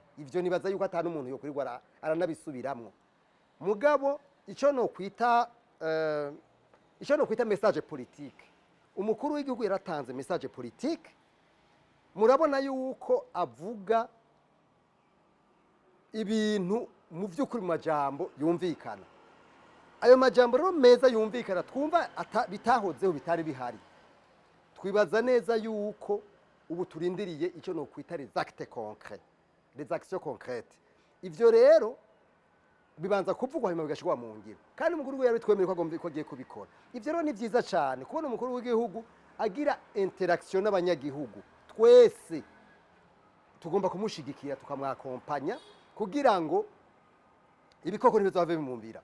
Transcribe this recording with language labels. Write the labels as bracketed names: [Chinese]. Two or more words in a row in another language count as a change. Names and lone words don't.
[Rundi] Ivyo nibaza yuko atanu umuntu yo kurigwa aranabisubiramwo mugabo ico no kwita [French] message politique [Rundi] umukuru w'igihugu yaratanze [French] message politique [Rundi] murabona yuko avuga ibintu mu by'ukuri mu majambo yumvikana. Ayo majambo rero meza yumvikana twumva bitahozeho bitari bihari. Twibaza neza yuko ubu turindiriye icyo no kwita [French] les actes concrets, les actions concrètes. [Rundi] Ivyo rero bibanza kuvugwa hanyuma bigashirwa mu ngiro. Kandi umukuru w'igihugu yaritwemereye ko agiye kubikora. Ivyo rero ni vyiza cyane kubona umukuru w'igihugu agira interaction n'abanyagihugu. Twese tugomba kumushigikira tukamwakompanya kugira ngo ibikoko ntibizave bimumbira.